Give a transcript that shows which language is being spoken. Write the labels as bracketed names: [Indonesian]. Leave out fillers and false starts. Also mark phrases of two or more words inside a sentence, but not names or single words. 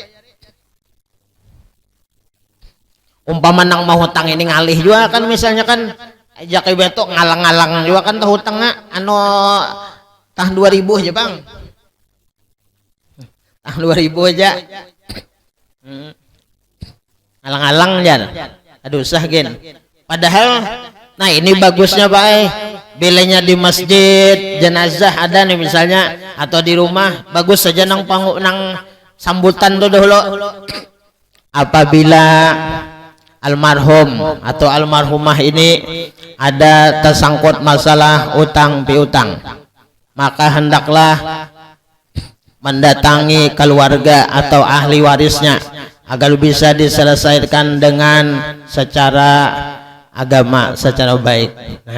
[Banjar] Umpama nang mau hutang ini ngalih juga kan misalnya kan ajak beto ngalang-ngalang juga kan tahu hutangnya anu tah 2000 aja bang, tah 2000 aja ngalang-ngalang aja aduh usah gen. Padahal nah ini bagusnya pak bilenya di masjid jenazah ada nih [Indonesian] misalnya atau di rumah bagus saja nang sambutan tuh dahulu apabila almarhum atau almarhumah ini ada tersangkut masalah utang piutang, maka hendaklah mendatangi keluarga atau ahli warisnya agar bisa diselesaikan dengan secara agama, secara baik.